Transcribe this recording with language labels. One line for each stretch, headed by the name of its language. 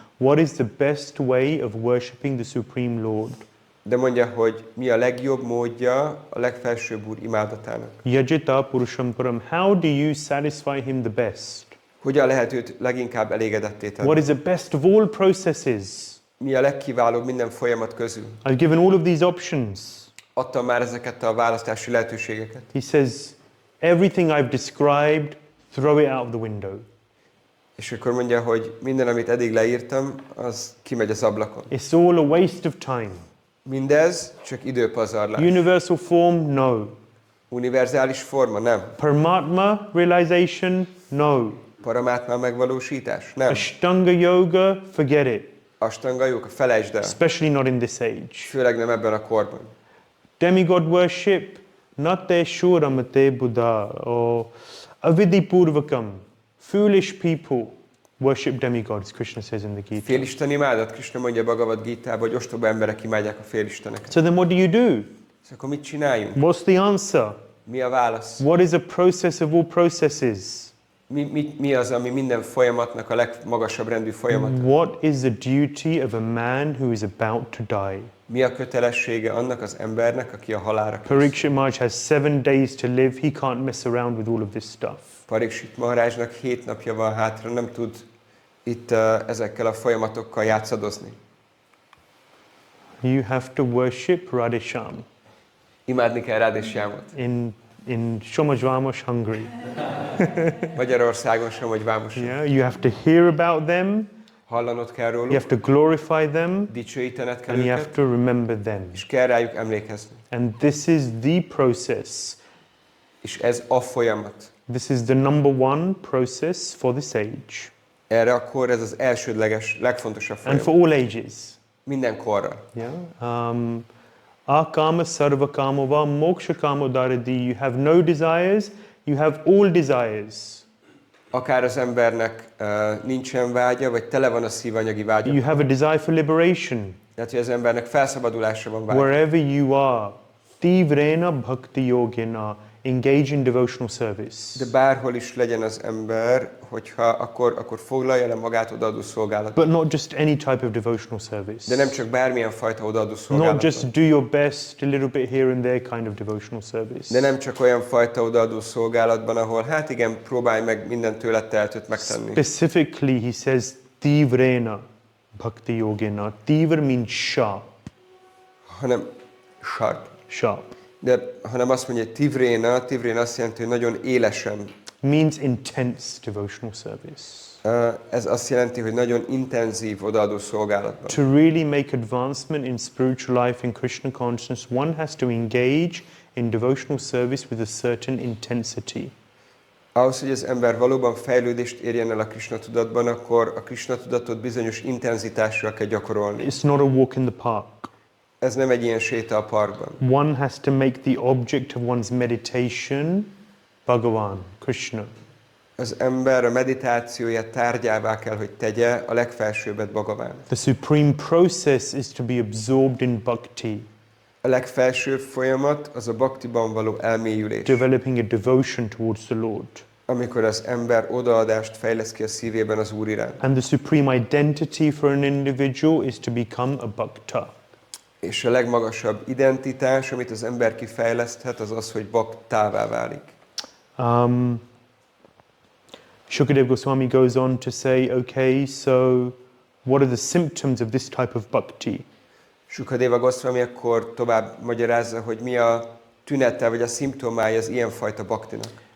English: What is the best way of worshipping the Supreme Lord?
Hungarian: De mondja, hogy mi a legjobb módja a legfelsőbb Úr imádatának.
Sanskrit: Yajita purusham param.
English: How do you satisfy him the best?
Hungarian: Hogyan lehet őt leginkább elégedetté tenni?
English: What is the best of all processes?
Hungarian: Mi a legkiválóbb minden folyamat közül?
English: I've given all of these options.
Hungarian: Adtam már ezeket a választási lehetőségeket.
English: He says, everything I've described, throw it out of the window.
Hungarian: És akkor mondja, hogy minden, amit eddig leírtam, az kimegy az ablakon.
English: It's all a waste of time.
Hungarian: Mindez csak időpazarlás.
English: Universal form, no.
Hungarian: Univerzális forma, nem.
English: Paramatma realization, no.
Hungarian: Paramátma megvalósítás, nem.
English: Ashtanga yoga, forget it.
Hungarian: Ashtanga yoga, felejtsd el.
English: Especially not in this age.
Hungarian: Főleg nem ebben a korban.
English: Demigod worship,
Sanskrit: nate shuramate buddha,
English: or avidipurvakam. Foolish people worship demigods, Krishna says in the Gita.
Hungarian: Félisten imádat, Krishna mondja Bhagavad Gitában, hogy ostoba emberek imádják a félisteneket.
English: So then what do you do?
Hungarian: És akkor mit csináljunk?
English: What's the answer?
Hungarian: Mi a válasz?
English: What is a process of all processes?
Hungarian: Mi az, ami minden folyamatnak a legmagasabb rendű folyamat?
English: What is the duty of a man who is about to die?
Hungarian: Mi a kötelessége annak az embernek, aki a halálra kész?
English: Parikshit Maharaj has 7 days to live. He can't mess around with all of this stuff.
Hungarian: Parikshit Maharajnak 7 napja van hátra, nem tud itt ezekkel a folyamatokkal játszadozni.
English: You have to worship Radhesham
Hungarian: Imádni kell Radheshamot.
English: in Somajvamos, Hungary.
Hungarian: Magyarországon Somajvamos.
English: Yeah, you have to hear about them.
Hungarian: Hallanod kell róluk.
English: You have to glorify them.
Hungarian: Dicsőítened kell
English: And you have
Hungarian: őket.
English: to remember them.
Hungarian: És kell rájuk emlékezni.
English: And this is the process.
Hungarian: És ez a folyamat.
English: This is the number one process for this age.
Hungarian: Erre akkor ez az elsődleges, legfontosabb
English: And
Hungarian: folyamat.
English: for all ages.
Hungarian: Minden korra.
Sanskrit: Yeah. Akama sarvakamova mokshakama daradi.
English: You have no desires, you have all desires.
Hungarian: Akár az embernek nincsen vágya, vagy tele van a szívanyagi vágya.
English: You have a desire for liberation.
Hungarian: Tehát, hogy az embernek felszabadulásra van vágya.
English: Wherever you are,
Sanskrit: tivrena bhakti yogena,
English: engage in devotional service.
Hungarian: De bárhol is legyen az ember, hogyha akkor foglalja le magát odaadó szolgálatba.
English: But not just any type of devotional service.
Hungarian: De nem csak bármilyen fajta odaadó
English: Not
Hungarian: szolgálatban.
English: just do your best, a little bit here and there kind of devotional service.
Hungarian: De nem csak olyan fajta odaadó szolgálatban, ahol hát igen, próbálj meg minden tőled telhetőt megtenni.
English: Specifically, he says,
Sanskrit: tivrena bhakti yogena.
English: Tivra means sharp.
Hungarian: Hanem sharp.
English: Sharp.
Hungarian: De hanem azt mondja, hogy tivréna azt jelenti, hogy nagyon élesen.
English: Means intense devotional service.
Hungarian: Ez azt jelenti, hogy nagyon intenzív odaadó szolgálatban.
English: To really make advancement in spiritual life in Krishna consciousness, one has to engage in devotional service with a certain intensity.
Hungarian: Ahhoz, hogy az ember valóban fejlődést érjen el a Krishna tudatban, akkor a Krishna tudatot bizonyos intenzitással kell gyakorolni.
English: It's not a walk in the park.
Hungarian: Ez nem egy ilyen séta a parkban.
English: One has to make the object of one's meditation Bhagavan, Krishna.
Hungarian: Az ember a meditációját tárgyává kell, hogy tegye a legfelsőbbet Bhagavan.
English: The supreme process is to be absorbed in bhakti.
Hungarian: A legfelsőbb folyamat az a bhaktiban való elmélyülés.
English: Developing a devotion towards the Lord.
Hungarian: Amikor az ember odaadást fejlesz ki a szívében az Úr iránt.
English: And the supreme identity for an individual is to become a bhakta.
Hungarian: És a legmagasabb identitás, amit az ember kifejleszthet, az az, hogy bhaktává válik.
English: Shukadev Goswami goes on to say, okay, so what are the symptoms of this type of bhakti?
Hungarian: Shukadeva Goswami akkor tovább magyarázza, hogy mi a tünete, vagy a szimptomája az ilyenfajta bhaktinak.